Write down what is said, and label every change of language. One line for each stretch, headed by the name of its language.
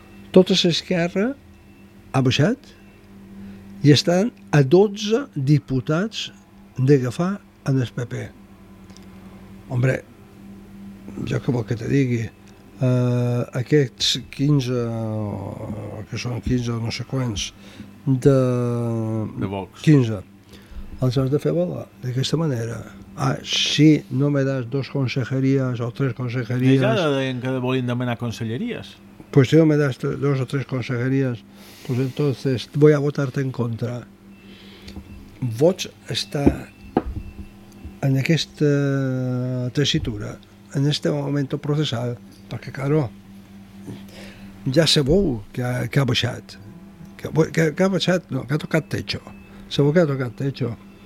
Catalan: Tota l'esquerra ha baixat i estan a 12 diputats d'agafar en el PP. Hombre, jo què vol que te digui? Aquests 15, que són 15 o no sé quants, de Vox, 15, els has de fer volar d'aquesta manera.
Spanish: Ah, sí, no me das dos consejerías o tres consejerías.
Catalan: Ja deien que volien demanar conselleries.
Spanish: Pues si no me das dos o tres consejerías, pues entonces voy a votarte en contra.
Catalan: Vox està en aquesta tessitura,
Spanish: en este momento procesal,
Catalan: perquè, claro, ja se veu que ha baixat. Que ha baixat, no, que ha tocat techo. Se veu que ha tocat techo.